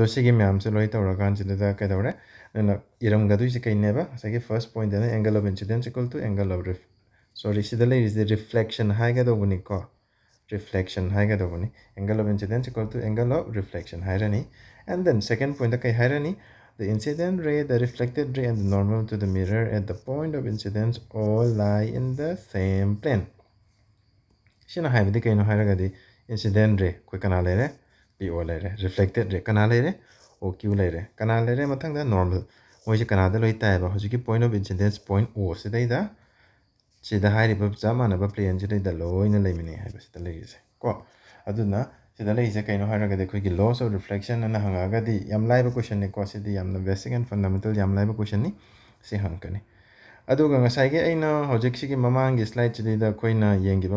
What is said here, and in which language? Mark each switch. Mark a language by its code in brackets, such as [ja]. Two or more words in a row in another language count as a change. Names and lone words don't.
[mni] ꯁꯤꯒꯤ ꯃꯌꯥꯝꯁꯦ ꯂꯣꯏ ꯇꯧꯔꯀꯥꯟꯁꯤꯗ ꯀꯩꯗꯧꯔꯦ ꯅꯪꯅ ꯏꯔꯝꯒꯗꯣꯏꯁꯤ ꯀꯩꯅꯦꯕ ꯉꯁꯥꯏꯒꯤ [en] first point angle of incidence equal to angle of sorry [mni] ꯁꯤꯗ ꯂꯩꯔꯤꯁꯦ ꯔꯤꯐ꯭ꯂꯦꯛꯁꯟ ꯍꯥꯏꯒꯗꯧꯕꯅꯤꯀꯣ ꯔꯤꯐ꯭ꯂꯦꯛꯁꯟ ꯍꯥꯏꯒꯗꯧꯕꯅꯤ [en] angle of incidence equal to angle of reflection [mni] ꯍꯥꯏꯔꯅꯤ [en] and then second point [mni] ꯀꯩ ꯍꯥꯏꯔꯅꯤ ꯗ [en] incident ray, the reflected ray, and the normal to the mirror at the point of incidence all lie in the same plane. [mni] ꯁꯤꯅ ꯍꯥꯏꯕꯗꯤ ꯀꯩꯅꯣ ꯍꯥꯏꯔꯒꯗꯤ [en] incident ray [mni] ꯑꯩꯈꯣꯏ ꯀꯅꯥ ꯂꯩꯔꯦ PO ꯂꯩꯔꯦ [en] reflected ray [mni] ꯀꯅꯥ ꯂꯩꯔꯦ OQ ꯂꯩꯔꯦ ꯀꯅꯥ ꯂꯩꯔꯦ ꯃꯊꯪꯗ normal ꯃꯣꯏꯁꯦ ꯀꯅꯥꯗ ꯂꯣꯏ ꯇꯥꯏꯌꯦꯕ ꯍꯧꯖꯤꯛꯀꯤ [en] point of incidence point O [mni] ꯁꯤꯗꯩꯗ ꯁꯤꯗ ꯍꯥꯏꯔꯤꯕ ꯆꯞ ꯃꯥꯟꯅꯕ ꯄ꯭ꯂꯦꯟꯁꯤꯗꯩꯗ ꯂꯣꯏꯅ ꯂꯩꯃꯤꯟꯅꯩ ꯍꯥꯏꯕꯁꯤꯗ ꯂꯩꯔꯤꯁꯦ ꯀꯣ ꯑꯗꯨꯅ ꯁꯤꯗ ꯂꯩꯔꯤꯁꯦ ꯀꯩꯅꯣ ꯍꯥꯏꯔꯒꯗꯤ ꯑꯩꯈꯣꯏꯒꯤ [en] laws of reflection [mni] ꯑꯅ ꯍꯪꯉꯛꯑꯒꯗꯤ ꯌꯥꯝ ꯂꯥꯏꯕ ꯀꯣꯏꯁꯟꯅꯤꯀꯣ ꯁꯤꯗꯤ ꯌꯥꯝꯅ [en] basic and fundamental [mni] ꯌꯥꯝ ꯂꯥꯏꯕ ꯀꯣꯏꯁꯟꯅꯤ ꯁꯤ ꯍꯪꯉꯛꯀꯅꯤ ꯑꯗꯨꯒ ꯉꯁꯥꯏꯒꯤ ꯑꯩꯅ ꯍꯧꯖꯤꯛꯁꯤꯒꯤ ꯃꯃꯥꯡꯒꯤ ꯁ꯭ꯂꯥꯏꯗꯁꯤꯗꯩꯗ ꯑꯩꯈꯣꯏꯅ ꯌꯦꯡꯈꯤꯕ